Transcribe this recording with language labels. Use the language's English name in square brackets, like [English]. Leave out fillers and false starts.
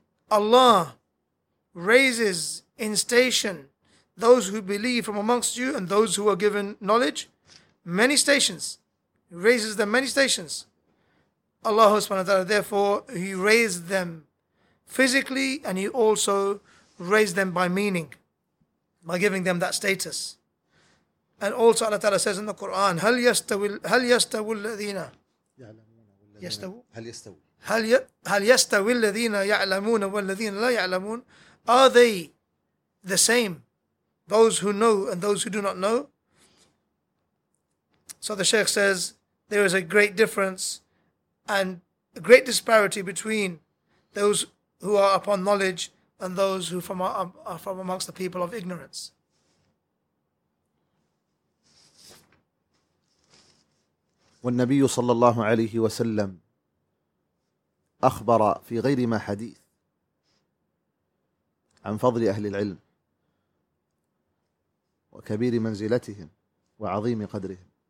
[English] Allah raises in station those who believe from amongst you and those who are given knowledge. Many stations. He raises them many stations. Allah subhanahu wa ta'ala, therefore, He raised them physically and He also raised them by meaning, by giving them that status. And also Allah Ta'ala says in the Quran, [Arabic] هَلْ يَسْتَوِ الَّذِينَ هَلْ يَسْتَوِ الَّذِينَ يَعْلَمُونَ وَالَّذِينَ لَا يَعْلَمُونَ. [English] Are they the same, those who know and those who do not know? So the Shaykh says, there is a great difference and a great disparity between those who are upon knowledge and those who are from amongst the people of ignorance. [Arabic] والنبي صلى الله عليه وسلم أخبر في غير ما حديث عن فضل أهل العلم وكبير منزلتهم وعظيم قدرهم،